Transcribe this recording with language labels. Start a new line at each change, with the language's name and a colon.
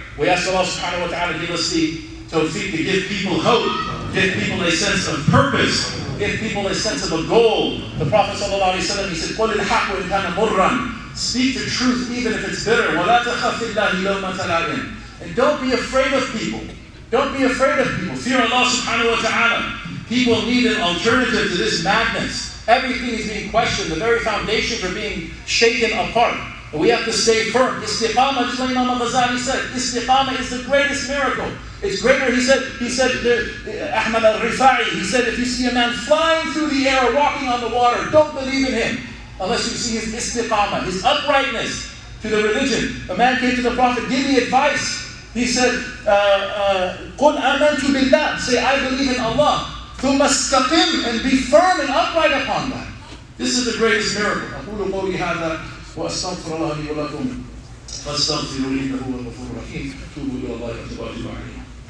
English: We ask Allah subhanahu wa ta'ala to give us the tawfiq to give people hope, give people a sense of purpose, give people a sense of a goal. The Prophet ﷺ, he said,
Arabic: قُلِ الْحَقُّ إِنْ كَانَ مُرًّا.
English: Speak the truth even if it's bitter.
Arabic: وَلَا تَخَفِ اللَّهِ لَوْمَةَ لَائِمٍ.
English: And don't be afraid of people. Don't be afraid of people. Fear Allah subhanahu wa ta'ala. People need an alternative to this madness. Everything is being questioned. The very foundations are being shaken apart. And we have to stay firm. Istiqamah, just like Imam Ghazali said, istiqamah is the greatest miracle. It's greater, he said, Ahmad al-Rifa'i, he said, if you see a man flying through the air or walking on the water, don't believe in him unless you see his istiqamah, his uprightness to the religion. A man came to the Prophet, give me advice. He said,
Arabic: قُلْ آمَنْتُ بِاللَّهِ,
English: say, I believe in Allah.
Arabic: ثُمَّ اسْتَقِمْ,
English: and be firm and upright upon that. This is the greatest miracle.
Arabic: أقول قولي هذا وأستغفر الله لي ولكم فاستغفروا إنه هو الغفور الرحيم. توبوا إلى الله وتوبوا عليه.